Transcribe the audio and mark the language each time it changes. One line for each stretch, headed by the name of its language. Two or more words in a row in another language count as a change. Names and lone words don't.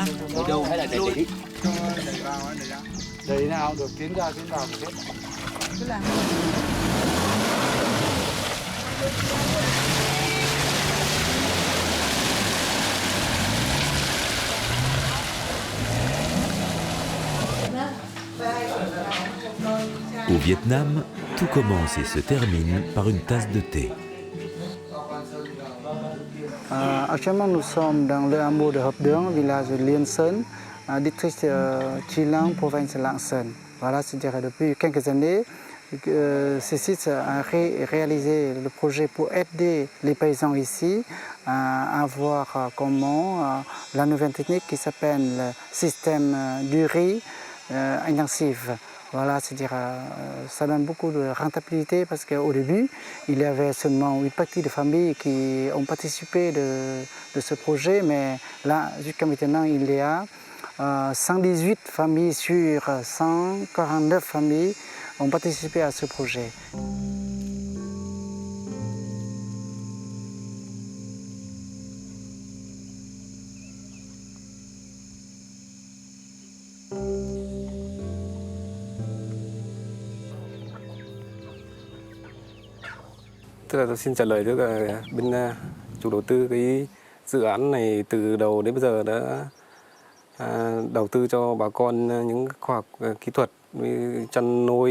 Vietnamese: Để đâu hay là để đi? Đấy nào được tiến ra tiến vào hết. Cứ làm.
French: Au Vietnam, tout commence et se termine par une tasse de thé. Actuellement, nous sommes dans le hameau de Hợp Đường, village de Liên Sơn, district Chi Lăng, province de Lạng Sơn. Voilà, c'est-à-dire depuis quelques années, ce site a réalisé le projet pour aider les paysans ici à voir comment la nouvelle technique qui s'appelle le système du riz intensif. Voilà, c'est-à-dire ça donne beaucoup de rentabilité parce qu'au début, il y avait seulement une partie de familles qui ont participé de ce projet, mais là, jusqu'à maintenant, il y a 118 familles sur 149 familles ont participé à ce projet.
Vietnamese: Tức là tôi xin trả lời trước là bên chủ đầu tư cái dự án này từ đầu đến bây giờ đã đầu tư cho bà con những khoa học kỹ thuật như chăn